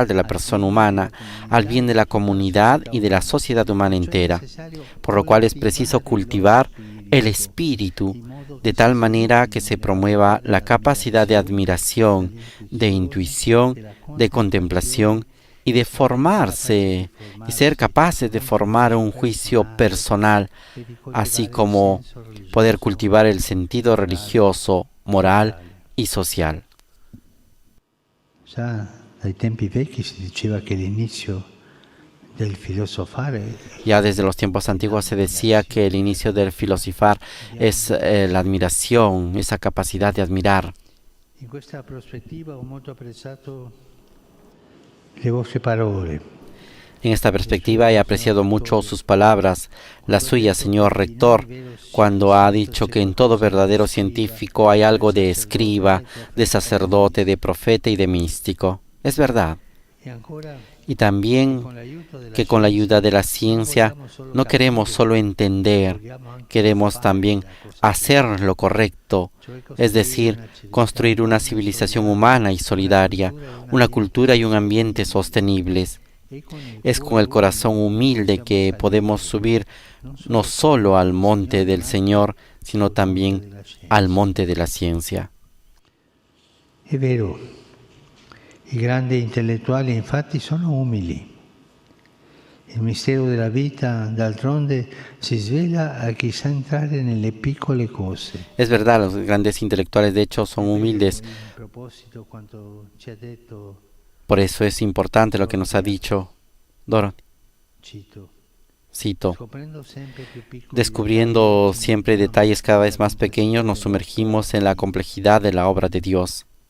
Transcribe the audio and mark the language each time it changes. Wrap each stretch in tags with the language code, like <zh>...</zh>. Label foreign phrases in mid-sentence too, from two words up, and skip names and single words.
<es>de la persona humana, al bien de la comunidad y de la sociedad humana entera, por lo cual es preciso cultivar el espíritu de tal manera que se promueva la capacidad de admiración, de intuición, de contemplación y de formarse y ser capaces de formar un juicio personal, así como poder cultivar el sentido religioso, moral y social.</es> <it>Ya dai tempi vecchi si diceva che l'inizio del filosofare</it> <es>Ya desde los tiempos antiguos se decía que el inicio del filosofar es la admiración, esa capacidad de admirar.</es> <it>in questa prospettiva ho molto apprezzato le vostre parole.</it> <es>En esta perspectiva he apreciado mucho sus palabras, la suya, señor rector, cuando ha dicho que en todo verdadero científico hay algo de escriba, de sacerdote, de profeta y de místico. Es verdad. Y también que con la ayuda de la ciencia no queremos solo entender, queremos también hacer lo correcto, es decir, construir una civilización humana y solidaria, una cultura y un ambiente sostenibles. Es con el corazón humilde que podemos subir no solo al monte del Señor, sino también al monte de la ciencia.</es> <it>È vero, i grandi intellettuali infatti sono umili. Il mistero della vita, d'altronde, si svela a chi sa entrare nelle piccole cose.</it> <es>Es verdad, los grandes intelectuales de hecho son humildes. Por eso es importante lo que nos ha dicho Dorothy. Cito, descubriendo siempre detalles cada vez más pequeños, nos sumergimos en la complejidad de la obra de Dios.</es>